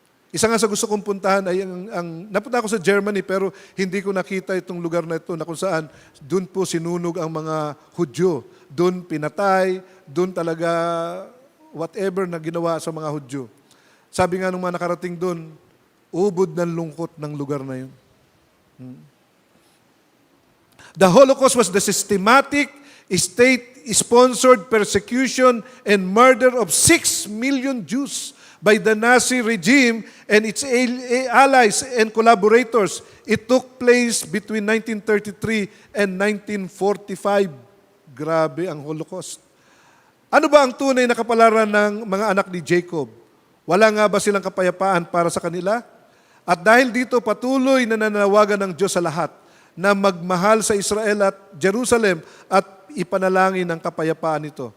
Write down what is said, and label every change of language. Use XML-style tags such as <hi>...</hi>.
<tl>Isa nga sa gusto kong puntahan ay napunta ako sa Germany pero hindi ko nakita itong lugar na ito na kung saan doon po sinunog ang mga Hudyo. Doon pinatay, doon talaga whatever na ginawa sa mga Hudyo. Sabi nga nung mga nakarating doon, ubod ng lungkot ng lugar na yun.</tl> <en>The Holocaust was the systematic, state-sponsored persecution and murder of 6 million Jews by the Nazi regime and its allies and collaborators. It took place between 1933 and 1945.</en> <tl>Grabe ang Holocaust. Ano ba ang tunay na kapalaran ng mga anak ni Jacob? Wala nga ba silang kapayapaan para sa kanila? At dahil dito patuloy na nananawagan ng Diyos sa lahat na magmahal sa Israel at Jerusalem at ipanalangin ang kapayapaan nito.</tl>